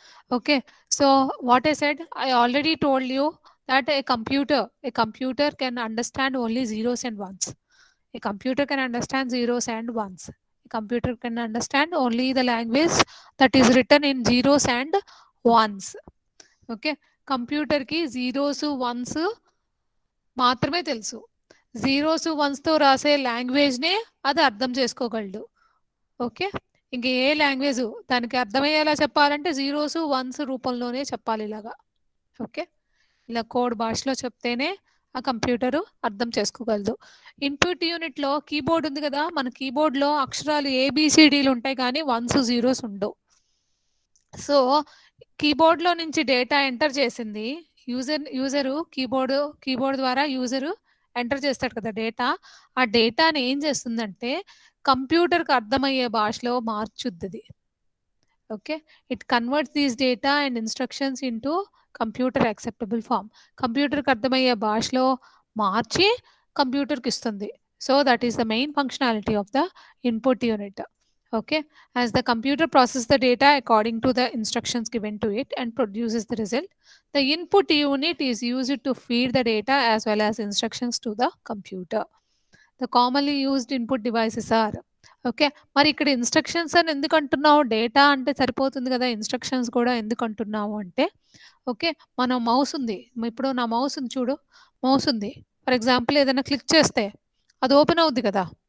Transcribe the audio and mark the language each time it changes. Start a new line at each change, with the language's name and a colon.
English: Okay, so what I said, I already told you that a computer can understand only zeros and ones. A computer can understand zeros and ones. A computer can understand only the language that is written in zeros and ones.
Telugu: Okay, computer కి zeros once మాత్రమే తెలుసు. Zeros once తో రాసే language నే అది అర్థం చేసుకోగలడు. Okay, ఇంక ఏ language దానికి అర్థమయ్యేలా చెప్పాలంటే జీరోస్ వన్స్ రూపంలోనే చెప్పాలి ఇలాగా. ఓకే, ఇలా కోడ్ భాషలో చెప్తేనే ఆ కంప్యూటరు అర్థం చేసుకోగలదు. ఇన్పుట్ యూనిట్లో కీబోర్డ్ ఉంది కదా, మన కీబోర్డ్లో అక్షరాలు ఏబిసిడీలు ఉంటాయి కానీ వన్స్ జీరోస్ ఉండవు. సో కీబోర్డ్లో నుంచి డేటా ఎంటర్ చేసింది యూజరు కీబోర్డ్ ద్వారా యూజరు ఎంటర్ చేస్తాడు కదా డేటా. ఆ డేటాని ఏం చేస్తుందంటే కంప్యూటర్కి అర్థమయ్యే భాషలో మార్చుద్ది.
English: Okay, it converts these data and instructions into computer acceptable form.
Telugu: కంప్యూటర్కి అర్థమయ్యే భాషలో మార్చి కంప్యూటర్కి ఇస్తుంది.
English: So that is the main functionality of the input unit. Okay, as the computer processes the data according to the instructions given to it and produces the result, the input unit is used to feed the data as well as instructions to the computer. The commonly used input devices are.
Telugu: Okay, మరి ఇక్కడ instructions అని ఎందుకు అంటున్నావు? Data అంటే సరిపోతుంది కదా, instructions కూడా ఎందుకు అంటున్నావు అంటే, ఓకే, మన మౌస్ ఉంది. ఇప్పుడు నా మౌస్ ఉంది చూడు, మౌస్ ఉంది. ఫర్ ఎగ్జాంపుల్ ఏదైనా క్లిక్ చేస్తే అది ఓపెన్ అవుద్ది కదా.